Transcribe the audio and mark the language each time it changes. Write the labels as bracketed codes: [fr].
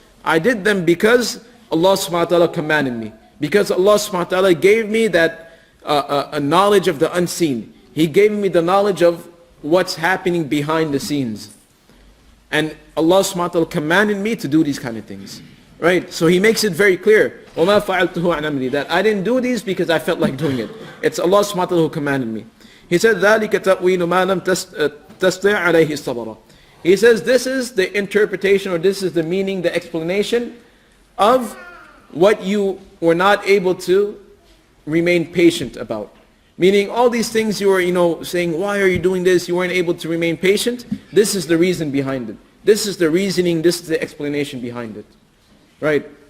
[en] I did them because Allah subhanahu wa ta'ala commanded me. Because Allah subhanahu wa ta'ala gave me that a knowledge of the unseen. He gave me the knowledge of what's happening behind the scenes. And Allah subhanahu wa ta'ala commanded me to do these kind of things. Right? So he makes it very clear. [ar] وَمَا فَعَلْتُهُ عَنْ أَمْرِي, [en] that I didn't do these because I felt like doing it. It's Allah subhanahu wa ta'ala who commanded me. He said, [ar] ذَلِكَ تَأْوِيلُ مَا لَمْ تَسْطِعْ عَلَيْهِ الصَّبْرَ. [en] He says this is the interpretation, or this is the meaning, the explanation of what you were not able to remain patient about. Meaning all these things you were, saying, why are you doing this? You weren't able to remain patient. This is the reason behind it. This is the reasoning, this is the explanation behind it. Right?